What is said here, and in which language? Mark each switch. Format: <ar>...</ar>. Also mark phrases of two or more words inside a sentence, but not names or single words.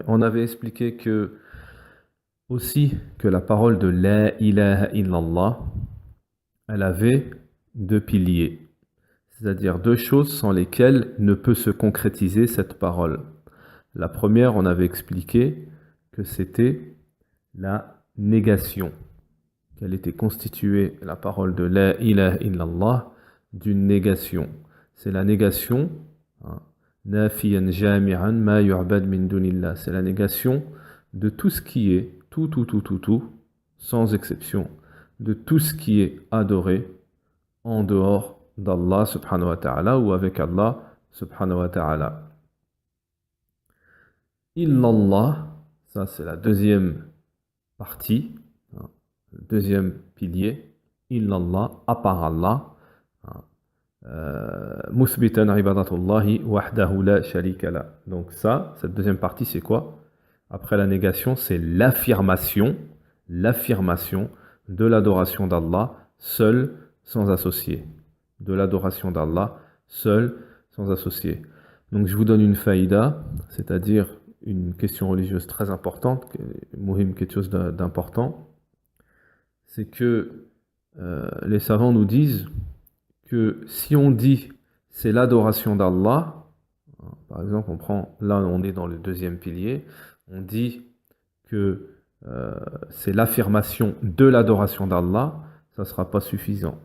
<fr>On avait expliqué aussi que la parole de</fr> <ar>لا إله إلا الله,</ar> <fr>elle avait deux piliers, c'est-à-dire deux choses sans lesquelles ne peut se concrétiser cette parole. La première, on avait expliqué que c'était la négation, qu'elle était constituée, la parole de</fr> <ar>لا إله إلا الله,</ar> <fr>d'une négation. C'est la négation,</fr> <ar>نافيا جميع ما يعبد من دون الله,</ar> <fr>c'est la négation de tout ce qui est, tout, sans exception, de tout ce qui est adoré en dehors d'Allah</fr> <ar>سبحانه وتعالى</ar> <fr>ou avec Allah</fr> <ar>سبحانه وتعالى.</ar> <fr>Illallah, ça c'est la deuxième partie, le deuxième pilier, illallah, à part Allah,</fr> <ar>مثبتا عبادة الله وحده لا شريك له.</ar> <fr>Donc ça, cette deuxième partie, c'est quoi? Après la négation, c'est l'affirmation de l'adoration d'Allah seul, sans associé. De l'adoration d'Allah seul, sans associé. Donc je vous donne une faïda, c'est-à-dire une question religieuse très importante, muhim, quelque chose d'important, c'est que les savants nous disent que si on dit c'est l'adoration d'Allah, par exemple, là on est dans le deuxième pilier, on dit que c'est l'affirmation de l'adoration d'Allah, ça ne sera pas suffisant.</fr>